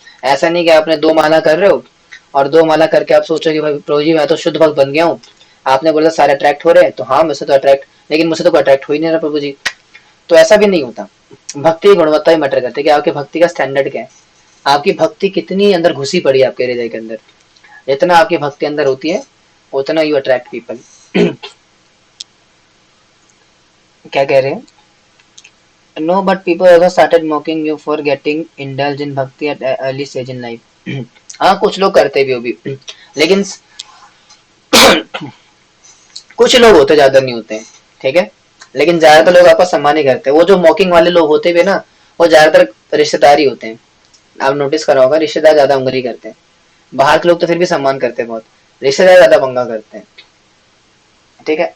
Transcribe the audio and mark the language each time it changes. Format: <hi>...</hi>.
<hi>ऐसा नहीं कि आपने 2 माला कर रहे हो और 2 माला करके आप सोचो कि भाई प्रभु जी मैं तो शुद्ध भक्त बन गया हूँ, आपने बोला सारे अट्रैक्ट हो रहे हैं तो हाँ मुझसे तो अट्रैक्ट, लेकिन मुझसे तो कोई अट्रैक्ट हो ही नहीं रहा प्रभु जी, तो ऐसा भी नहीं होता। भक्ति की गुणवत्ता ही मैटर करती है कि आपकी भक्ति का स्टैंडर्ड क्या है, आपकी भक्ति कितनी अंदर घुसी पड़ी है आपके हृदय के अंदर, जितना आपकी भक्ति अंदर होती है उतना</hi> <en>you attract people</en> <hi>क्या कह रहे हैं?</hi> <en>No but people also started mocking you for getting indulged in bhakti at an early stage in life.</en> <hi>हाँ कुछ लोग करते भी हो भी, लेकिन कुछ लोग होते, ज्यादा नहीं होते हैं, ठीक है। लेकिन ज्यादातर लोग आपका सम्मान ही करते हैं। वो जो मॉकिंग वाले लोग होते भी ना, वो ज्यादातर रिश्तेदार ही होते हैं। आप नोटिस करा होगा, रिश्तेदार ज्यादा उंगली करते हैं। बाहर के लोग तो फिर भी सम्मान करते हैं बहुत, रिश्तेदार ज्यादा पंगा करते हैं, ठीक है।</hi>